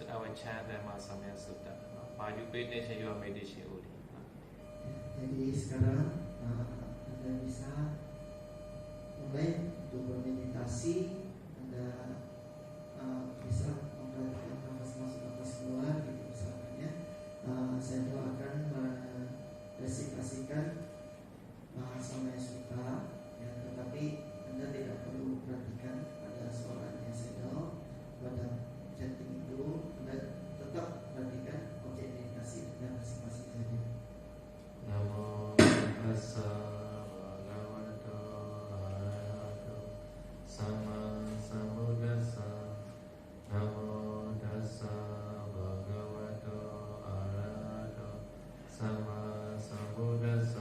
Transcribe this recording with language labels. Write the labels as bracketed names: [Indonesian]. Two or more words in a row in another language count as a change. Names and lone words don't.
[English] Chadama Samya Sutta. Maju pay attention your meditation only. [Indonesian] Jadi sekarang Anda bisa mulai untuk bermeditasi. Anda bisa memperhatikan nafas masuk nafas keluar gitu misalnya. Saya doakan meresitasikan Samya Sutta ya, tetapi Anda tidak perlu perhatikan pada suaranya sedang pada chanting itu. Anda tetap perhatikan objek meditasi dan masing-masing saja. [Pali] Namo tassa bhagavato arahato sama sambuddhassa. Namo tassa bhagavato arahato sama sambuddhassa.